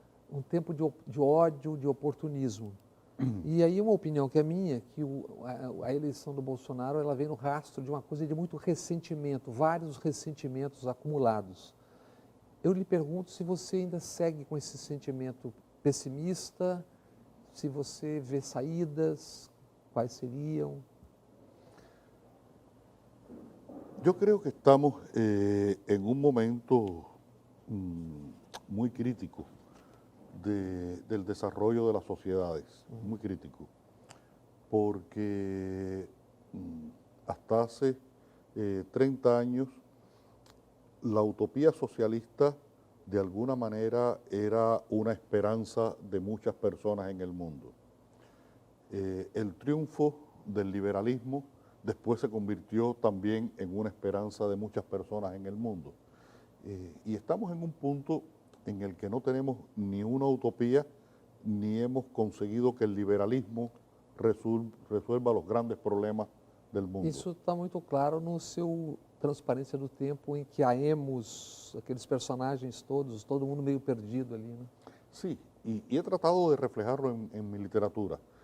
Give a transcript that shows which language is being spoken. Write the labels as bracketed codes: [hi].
[pt] Um tempo de ódio, de oportunismo. E aí uma opinião que é minha, que a eleição do Bolsonaro ela vem no rastro de uma coisa de muito ressentimento, vários ressentimentos acumulados. Eu lhe pergunto se você ainda segue com esse sentimento pessimista, se você vê saídas, quais seriam? [es] Yo creo que estamos en un momento muy crítico del desarrollo de las sociedades, muy crítico, porque hasta hace 30 años la utopía socialista de alguna manera era una esperanza de muchas personas en el mundo. El triunfo del liberalismo después se convirtió también en una esperanza de muchas personas en el mundo. Y estamos en un punto en el que no tenemos ni una utopía, ni hemos conseguido que el liberalismo resuelva los grandes problemas del mundo. [pt] Isso está muito claro no seu Transparência do Tempo, em que há Emos, aqueles personagens todos, todo mundo meio perdido ali, né? [es] Sí, y he tratado de reflejarlo en mi literatura.